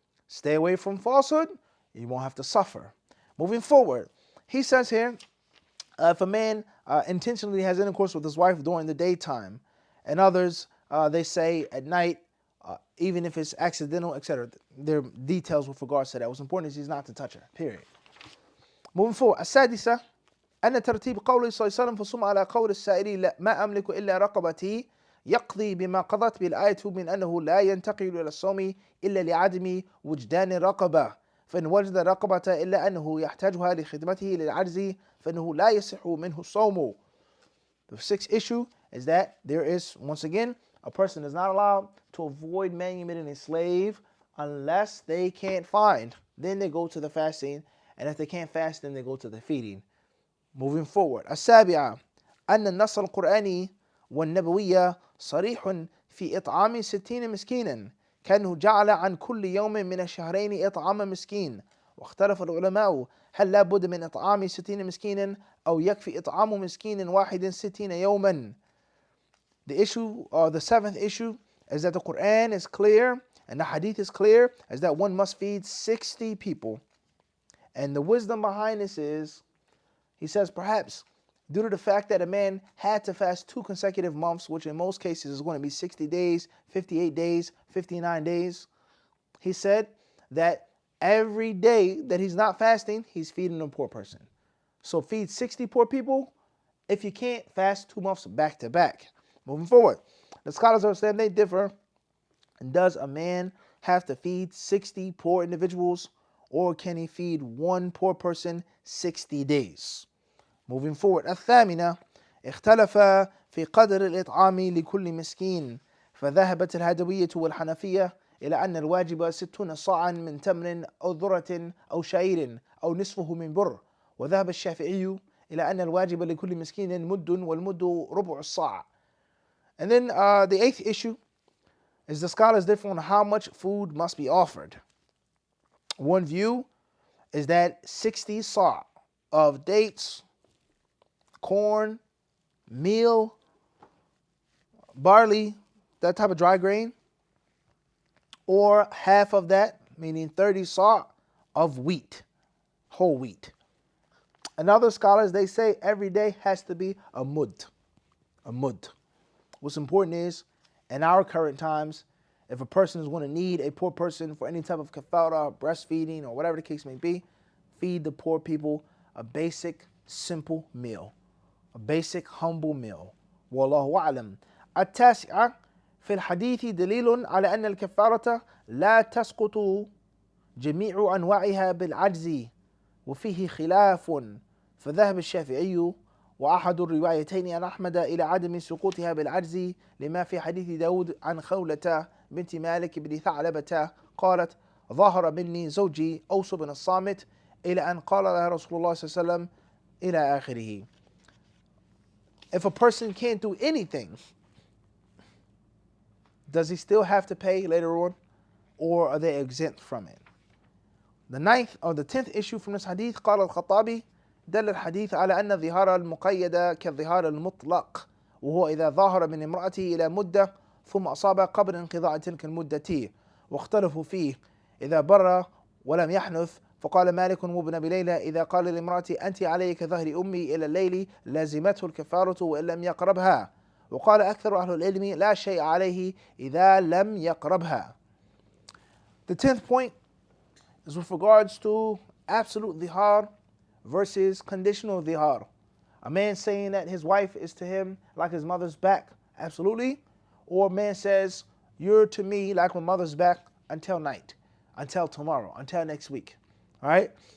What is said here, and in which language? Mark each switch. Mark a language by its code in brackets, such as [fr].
[en] Stay away from falsehood. You won't have to suffer. Moving forward, he says here, if a man intentionally has intercourse with his wife during the daytime, and others, they say at night, even if it's accidental, etc. There are details with regards to that. What's important is he's not to touch her, period. Moving forward, [ar] السادسة أن ترتيب قوله صلى الله عليه وسلم فصم على قول السائل ما أملك إلا رقبتي يقضي بما قضت بالآية من أنه لا ينتقل إلى الصوم إلا لعدم وجدان الرقبة فإن وجد الرقبة إلا أنه يحتاجها لخدمته للعجز فإنه لا يصح منه الصوم. [en] The sixth issue is that there is, once again, a person is not allowed to avoid manumitting a slave unless they can't find. Then they go to the fasting, and if they can't fast, then they go to the feeding. Moving forward, [ar] السابعة أن النص القرآني والنبوي صريح في إطعام 60 مسكينا كأنه جعل عن كل يوم من الشهرين إطعام مسكين واختلف العلماء هل لا بد من إطعام 60 مسكينا أو يكفي إطعام مسكين واحد 60 يوما. [en] The issue, or the seventh issue, is that the Quran is clear and the Hadith is clear, is that one must feed 60 people. And the wisdom behind this is, he says perhaps due to the fact that a man had to fast 2 consecutive months, which in most cases is going to be 60 days, 58 days, 59 days, he said that every day that he's not fasting, he's feeding a poor person. So feed 60 poor people. If you can't, fast 2 months back to back. Moving forward, the scholars of Islam, they differ. Does a man have to feed 60 poor individuals, or can he feed 1 poor person 60 days? Moving forward, [ar] الثامنة اختلف في قدر الإطعام لكل مسكين فذهبت الهدوية والحنفية إلى أن الواجب 60 صاعا من تمر أو ذرة أو شعير أو نصفه من بر وذهب الشافعي إلى أن الواجب لكل مسكين مد والمد ربع الصاع. [en] And then the 8th issue is the scholars differ on how much food must be offered. One view is that 60 sa' of dates, corn, meal, barley, that type of dry grain, or half of that, meaning 30 sa' of wheat, whole wheat. And other scholars, they say every day has to be a mud. A mud. What's important is, in our current times, if a person is going to need a poor person for any type of kafara, breastfeeding, or whatever the case may be, feed the poor people a basic, simple meal. A basic, humble meal. Wallahu a'lam. [ar] التاسعة في الحديث دليل على أن الكفارة لا تسقط جميع أنواعها بالعجز وفيه خلاف فذهب الشافعي وأحد الروايتين عن أحمد إلى عدم سقوطها بالعجز لما في حديث داود عن خولة بنت مالك بن ثعلبة قالت ظهر مني زوجي أوس بن الصامت إلى أن قال لها رسول الله صلى الله عليه وسلم إلى آخره. [en] If a person can't do anything, does he still have to pay later on, or are they exempt from it? The 9th or the 10th issue from this hadith, [ar] قال الخطابي دل الحديث على أن الظهار المقيد كالظهار المطلق وهو إذا ظاهر من امرأته إلى مدة ثم أصاب قبل انقضاء تلك المدة واختلفوا فيه إذا بر ولم يحنث فقال مالك وابن أبي ليلى إذا قال لامرأتي أنت علي كظهر أمي إلى الليل لازمته الكفارة وإن لم يقربها وقال أكثر أهل العلم لا شيء عليه إذا لم يقربها. [en] The 10th point is with regards to absolute zihar versus conditional zihar. A man saying that his wife is to him like his mother's back, absolutely. Or a man says, you're to me like my mother's back until night, until tomorrow, until next week. All right?